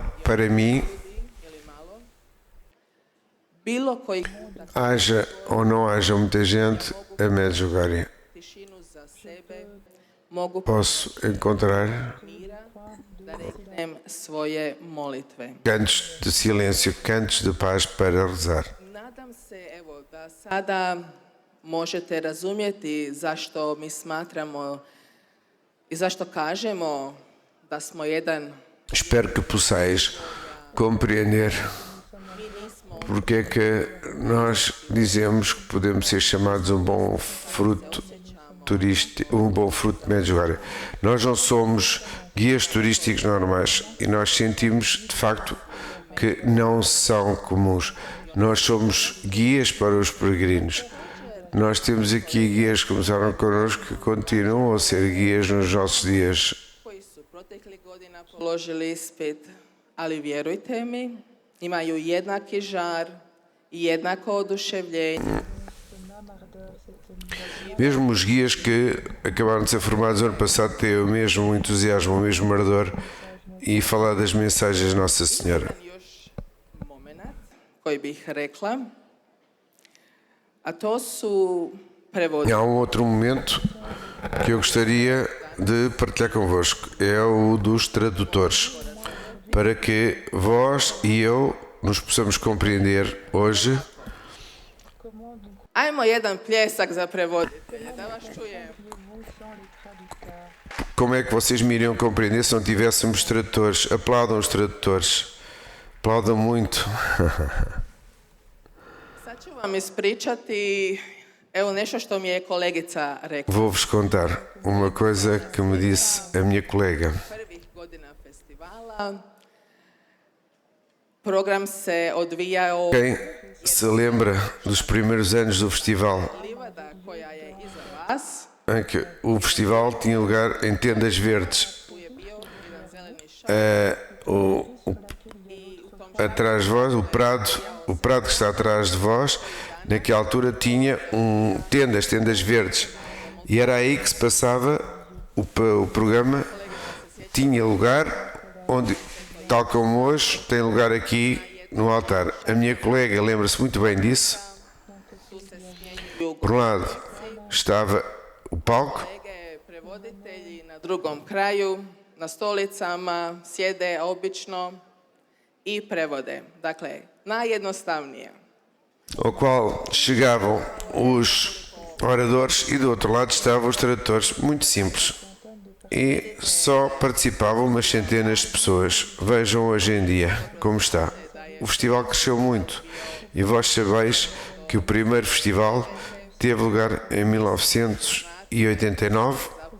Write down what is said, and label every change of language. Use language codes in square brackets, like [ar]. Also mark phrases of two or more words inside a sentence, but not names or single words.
[pt] Para mim, haja ou não haja muita gente, a Medjugorje posso encontrar cantos de silêncio, cantos de paz para rezar. [hr] Nadam se, evo, da sada možete razumjeti zašto mi smatramo i zašto kažemo da smo jedan. [pt] Espero que possais compreender porque é que nós dizemos que podemos ser chamados um bom fruto turístico, um bom fruto de Medjugorje. Nós não somos guias turísticos normais e nós sentimos de facto que não são comuns. Nós somos guias para os peregrinos. Nós temos aqui guias que começaram connosco que continuam a ser guias nos nossos dias. [hr] Koji su proteklih godina položili ispit, ali vjerujte mi, imaju jednaki žar i jednako oduševljenje. [pt] Mesmo os guias que acabaram de ser formados ano passado têm o mesmo entusiasmo, o mesmo ardor e falar das mensagens de Nossa Senhora. [hr] Koji bih rekla, a to su prevodi. [pt] Há um outro momento que eu gostaria de partilhar convosco, é o dos tradutores, para que vós e eu nos possamos compreender hoje. [hr] Ajmo jedan pljesak za prevoditelje, da vas čujem. [pt] Como é que vocês me iriam compreender se não tivéssemos tradutores? Aplaudam os tradutores. Aplaudam muito. [hr] Sad ću vam ispričati, evo nešto što mi je kolegica rekla. [pt] Vou-vos contar uma coisa que me disse a minha colega. [hr] Prvih godina festivala program se odvijao [pt] Quem se lembra dos primeiros anos do festival, [hr] livada koja je iza vas. [pt] em que o festival tinha lugar em tendas verdes. [hr] Tu je bio jedan zeleni šal [pt] Atrás de vós, o prado que está atrás de vós, naquela altura tinha tendas verdes. E era aí que se passava o programa. Tinha lugar onde, tal como hoje, tem lugar aqui no altar. A minha colega lembra-se muito bem disso. Por um lado estava o palco, [hr] kolege prevoditelji na drugom kraju, na stolicama, sjede obično i prevode. Dakle, najjednostavnije. [pt] ao qual chegavam os oradores e do outro lado estavam os tradutores, muito simples. E só participavam umas centenas de pessoas. Vejam hoje em dia como está. O festival cresceu muito e vós sabeis que o primeiro festival teve lugar em 1989.